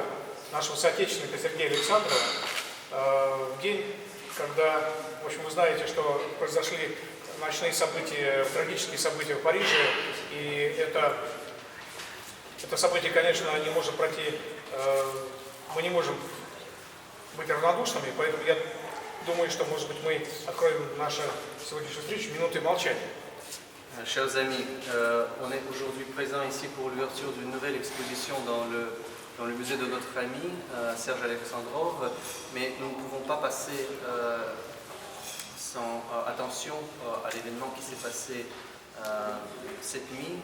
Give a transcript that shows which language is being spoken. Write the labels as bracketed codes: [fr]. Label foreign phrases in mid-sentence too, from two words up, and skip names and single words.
[ru] нашего соотечественника Сергея Александрова, в день, когда, в общем, вы знаете, что произошли ночные события, трагические события в Париже, и это событие, конечно, не может пройти, мы не можем быть равнодушными, поэтому я думаю, что, может быть, мы откроем нашу сегодняшнюю встречу минутой молчания. [fr] Chers amis, on est aujourd'hui présents ici pour l'ouverture d'une nouvelle exposition dans le musée de notre ami, Serge Alexandrov, mais nous ne pouvons pas passer sans attention à l'événement qui s'est passé cette nuit.